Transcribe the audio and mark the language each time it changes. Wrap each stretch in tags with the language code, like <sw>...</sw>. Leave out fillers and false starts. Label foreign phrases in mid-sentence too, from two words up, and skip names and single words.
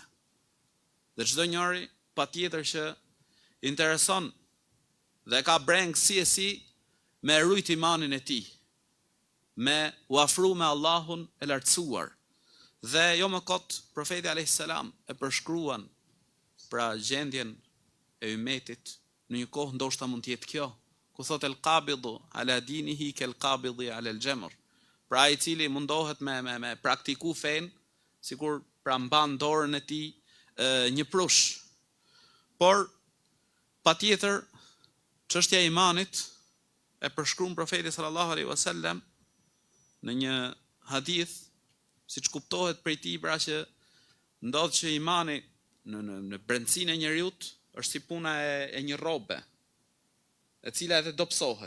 <sq>Dhe çdo njeri patjetër që intereson dhe ka breng si me rujt imanin e tij, me u afru me Allahun e lartësuar. Dhe jo më kot profeti</sq> <ar>عليه السلام</ar> <sq>e përshkruan pra gjendjen e ummetit në një kohë ndoshta mund të jetë kjo, ku thot:</sq> <ar>"القابض على دينه كالقابض على الجمر."</ar> <sq>Pra ai i cili mundohet me praktiku fen, sikur pra mban dorën e tij një prush. Por patjetër çështja e imanit e përshkruan profeti</sq> <ar>صلى الله عليه وسلم</ar> <sq>në një hadith, siç kuptohet prej tij, pra që ndodh që imani në brendësinë e njeriut është si puna e një rrobe, e cila edhe dobësohet.</sq>